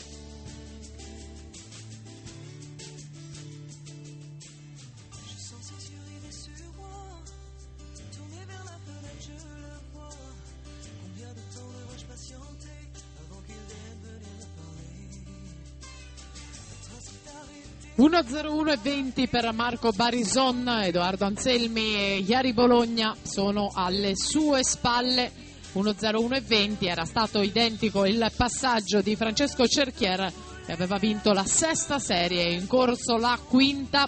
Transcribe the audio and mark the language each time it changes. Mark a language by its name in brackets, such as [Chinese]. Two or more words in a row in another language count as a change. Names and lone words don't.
[French] Je sens ses yeux rivés sur moi, tourné vers la fenêtre je le vois. Combien de temps devrais-je patienter avant qu'il vienne venir me parler? Le train s'est arrêté. [Italian] 1:01:20 per Marco Barison, Edoardo Anselmi e Iari Bologna sono alle sue spalle. 1:01:20 era stato identico il passaggio di Francesco Cerchier, che aveva vinto la sesta serie, in corso la quinta.